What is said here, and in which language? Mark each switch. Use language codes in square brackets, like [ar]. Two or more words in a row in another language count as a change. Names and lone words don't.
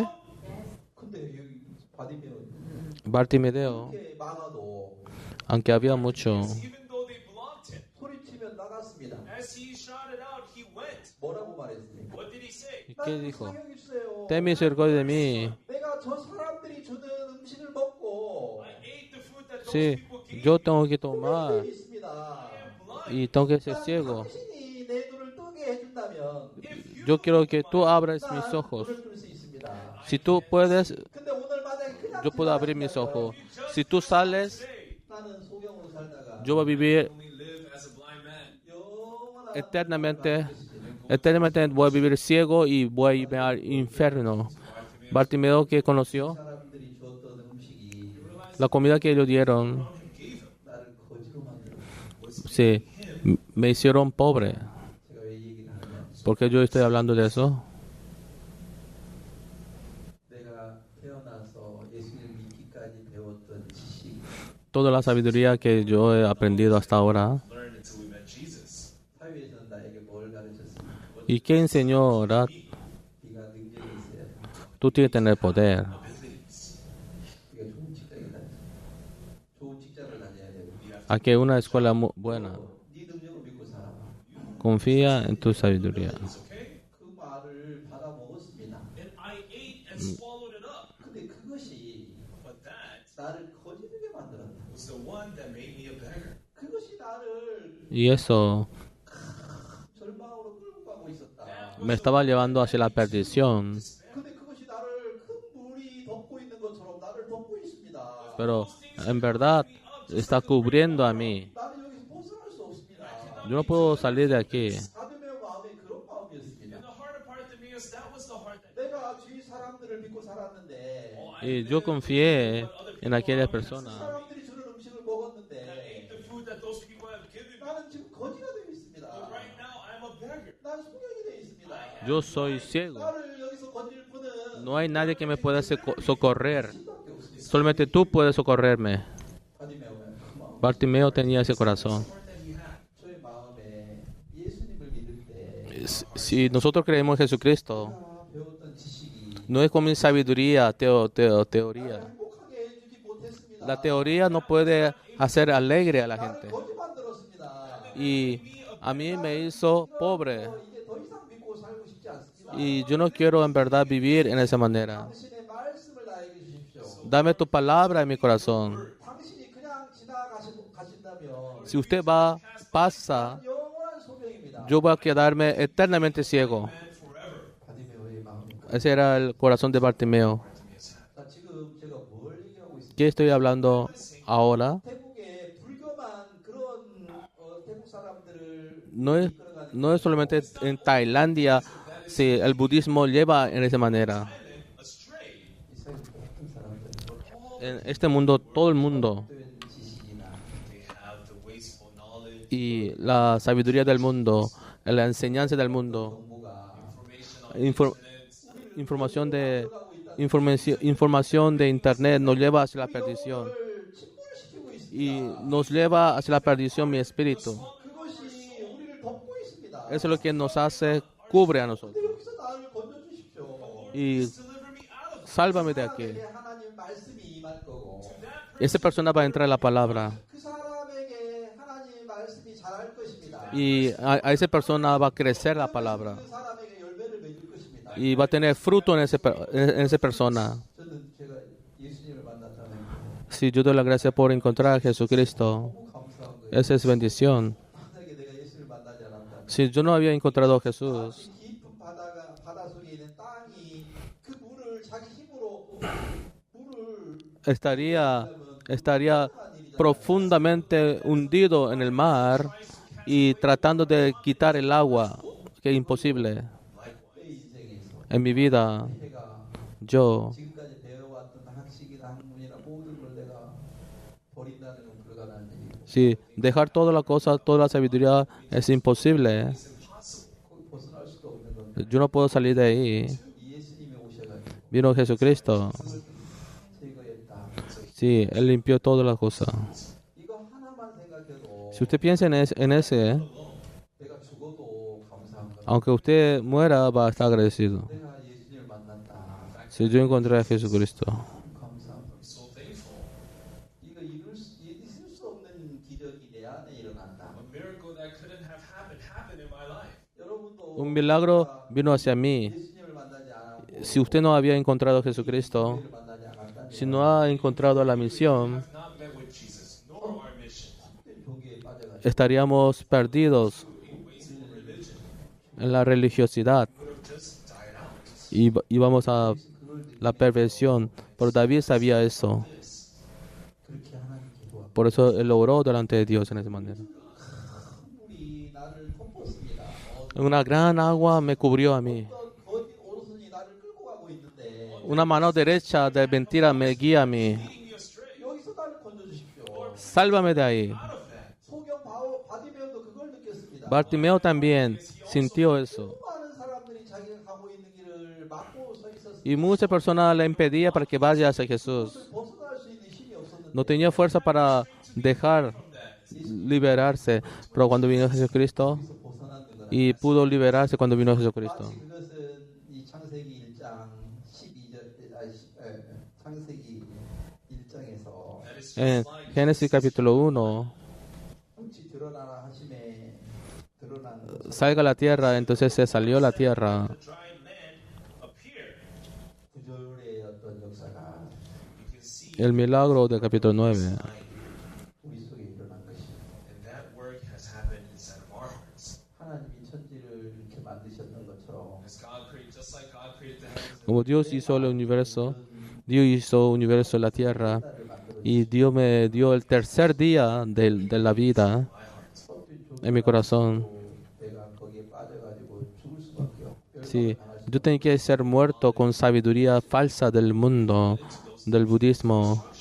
[ko] 근데 여기 바디메오 Bartimeo, 이렇게 많아도 [es] aunque había mucho, [en] even though they blocked him, [ko] 소리치면 나갔습니다. [en] as he shouted out, he went. [ko] 뭐라고 말했습니까? [en] What did he say? [es] ¿y qué dijo? [ko] 사격 있어요. [es] Ten misericordia de mí. [ko] 내가 저 사람들이 주는 음식을 먹고 [en] I ate the food that those Sí, people gave [es] yo tengo que tomar [ko] 돼 있습니다. [es] y tengo que ser ciego. [ko] 당신이 내 눈을 뜨게 해준다면 [es] Yo quiero que tú abras mis 난 ojos. [ko] 눈을 뜰 수 있습니다. [es] Si tú puedes, [ko] 근데 오늘 만약에 그냥 [es] yo puedo abrir mis ojos. Si tú sales, [ko] 나는 소경으로 살다가 [es] yo voy a vivir [en] only live as a blind man. [es] 영원한 eternamente voy a vivir ciego y voy a irme al infierno. Bartimeo que conoció [ko] 사람들이 주었던 음식이 [es] la comida que ellos dieron, [ko] 나를 거지로 만들었어. [es] sí, me hicieron pobre. [ko] 제가 왜 이 얘기를 하냐면 [es] ¿Por qué yo estoy hablando de eso? [ko] 내가 태어나서 예수님을 믿기까지 배웠던 지식 [es] Toda la sabiduría que yo he aprendido hasta ahora. [en] Learned until we met Jesus. [ko] 사회에서는 나에게 뭘 가르쳤습니까? [es] ¿Y qué enseñó? ¿Verdad? [ko] 네가 능력이 있어야 돼. [es] Tú tienes que tener poder. Abilities. [ko] 네가 좋은 직장에 다녀. 좋은 직장을 다녀야 되고. [es] A que una escuela buena. [ko] 네 능력을 믿고 살아. [es] Confía en tu sabiduría. Okay? [ko] 그 말을 받아 먹었습니다. [en] And I ate and swallowed it up. [ko] 근데 그것이 [en] But that [ko] 나를 거지르게 만들었다. [en] was the one that made me a beggar. [ko] 그것이 나를 [es] Y eso [ko] 절망으로 끌고 가고 있었다. [es] me estaba llevando hacia la perdición. [ko] 근데 그것이 나를 큰 물이 덮고 있는 것처럼 나를 덮고 있습니다. [es] Pero en verdad está cubriendo a mí. [ko] 나는 여기서 벗어날 수 없습니다. [es] Yo no puedo salir de aquí. [ko] 바디메오 마음에 그런 마음이었습니다. [en] In the heart of Bartimaeus, that was the heart that [ko] 내가 주위 사람들을 믿고 살았는데 [es] Y yo confié en aquellas personas. [ko] 사람들이 주는 음식을 ate 먹었는데 [en] the food that those people have given me. [ko] 나는 지금 거지가 되어 있습니다. [en] But right now, I'm a beggar. [ko] 난 소경이 되어 있습니다. [es] Yo soy ciego. [ko] 나를 여기서 건질 분은 [es] No hay nadie que me pueda socorrer. [ko] 신밖에 없습니다. [es] Solamente tú puedes socorrerme. [ko] 바디메오의 그 마음. [es] Bartimeo tenía ese corazón. [ko] 저의 마음에 예수님을 믿을 때 [es] Si nosotros creemos en Jesucristo, [ko] 내가 배웠던 지식이 [es] no es como sabiduría, teoría. [ko] 행복하게 해주지 못했습니다. [es] La teoría no puede hacer alegre a la 나를 gente. [ko] 거지 만들었습니다. [es] Y a mí me hizo pobre. [ko] 이제 더 이상 믿고 살고 싶지 않습니다. [es] Y yo no quiero en verdad vivir en esa manera. [ko] 당신의 말씀을 나에게 주십시오. [es] Dame tu palabra en mi corazón. [ko] 당신이 그냥 가신다면 [es] Si usted va, pasa, [ko] 영원한 소명입니다. [es] yo voy a quedarme eternamente ciego. [ko] 바디메오의 마음입니다. [es] Ese era el corazón de Bartimeo. [ko] 자, 지금 제가 뭘 얘기하고 있습니까? [es] ¿Qué estoy hablando ahora? [ko] 태국에 불교만 그런 태국 사람들을 이끌어가는 [es] No es solamente en Tailandia si el budismo lleva en esa manera. Astray. [ko] 이스라엘 모든 사람들 [es] En este mundo, todo el mundo [ko] 어떤 지식이나 [en] They have the wasteful [es] y la sabiduría del mundo, la enseñanza del mundo, infor- información de información de internet nos lleva hacia la perdición [ko] 이걸 침몰시키고 y 있습니다. [es] nos lleva hacia la perdición mi espíritu. [ko] 그것이 우리를 덮고 있습니다. [es] Eso es lo que nos hace, cubre a nosotros. [ko] 근데 여기서 나를 건져주십시오. [es] Y sálvame de aquí. [ko] 사람에게 하나님 말씀이 임할 거고 [es] Esa persona va a entrar en la palabra [ko] 그 사람에게 하나님 말씀이 자랄 것입니다. [es] y a esa persona va a crecer la palabra [ko] 그 사람에게 열매를 맺을 것입니다. [es] y va a tener fruto en esa persona. [ko] 저는 제가 예수님을 만났다는 [es] Si yo doy la gracia por encontrar a Jesucristo, [ko] 너무 감사한 거예요. [es] esa es bendición. [ko] 만약에 내가 예수를 만나지 않았다면 [es] Si yo no había encontrado a Jesús, [ko] 이 깊은 바다 속에 있는 땅이 그 물을 자기 힘으로 물을 [es] estaría profundamente hundido en el mar y tratando de quitar el agua, que es imposible. [ko] 내 인생에서 [es] En mi vida, 내가 yo, [ko] 지금까지 배워왔던 학식이나 학문이나 모든 걸 내가 버린다는 건 불가능한 일이고 [es] si dejar toda la cosa, toda la sabiduría es imposible, [ko] 거기 벗어날 수도 없는 건데 [es] yo no puedo salir de ahí. [ko] 이 예수님이 오셔가지고 [es] Vino Jesucristo. [ko] 제거했다. [es] Sí, Él limpió todas las cosas. [ko] 이거 하나만 생각해도 [es] Si usted piensa en ese, [ko] 내가 죽어도 감사한 거다. [es] aunque usted muera, va a estar agradecido. [ko] 내가 예수님을 만났다. [es] Si yo encontré a Jesucristo. [ko] 감사한 거. 이거 있을 수 없는 기적이 내 안에 일어난다. [en] A miracle that couldn't have happened in my life. [ko] 여러분도 [es] Un milagro vino hacia mí. [ko] 예수님을 만나지 않았고 [es] Si usted no había encontrado a Jesucristo, [ko] 예수님을 만나지 않았다면 [es] si no ha encontrado la misión, [en] Have not met with Jesus, nor our mission. [ko] 종교에 빠져가지고 [es] estaríamos perdidos en la religiosidad [en] Would have just died out. [es] y íbamos a la perversión. Pero David sabía eso. [ko] 그렇게 하나님께 도와. [es] Por eso él oró delante de Dios en esa manera. [ko] 물이 나를 덮었습니다. [es] Una gran agua me cubrió a mí. [ko] 거짓 오른손이 나를 끌고 가고 있는데 [es] Una mano derecha de mentira me guía a mí. [ko] 여기서 나를 건져주십시오. [es] Sálvame de ahí. [ko] 소경 바디메오도 그걸 느꼈습니다. [es] Bartimeo también sintió eso. [ko] 많은 사람들이 자기가 가고 있는 길을 막고 서 있었습니다. [es] Y muchas personas le impedían para que vaya hacia Jesús. [ko] 벗어날 수 있는 힘이 없었는데 [es] No tenía fuerza para dejar liberarse. Pero cuando vino Jesucristo, [ko] 벗어나는 거라. [es] y pudo liberarse cuando vino Jesucristo. [ko] 마치 그것은 이 창세기 1장 12절 창세기 1장에서 [en] That is En just like [es] Génesis capítulo 1, [ko] 빛이 드러나라 하심에 드러난 [es] salga la tierra, entonces se salió la tierra. [en] the dry land appeared. [ko] 구절의 어떤 역사가 [en] You can see [es] El milagro del capítulo 9. sign, [ko] 우리 속에 일어난 것입니다. [en] and that work has happened inside of our hearts. [ko] 하나님이 천지를 이렇게 만드셨던 것처럼 [en] As God created, just like God created the heavens and [es] Como Dios hizo el universo, Dios hizo el universo y la tierra, [ko] 나를 만들어 [es] y Dios me dio el tercer día de la vida en mi corazón. [ko] 내가 거기에 빠져가지고 죽을 수밖에 없고 [es] Sí, yo tenía que ser muerto con sabiduría falsa del mundo, del budismo,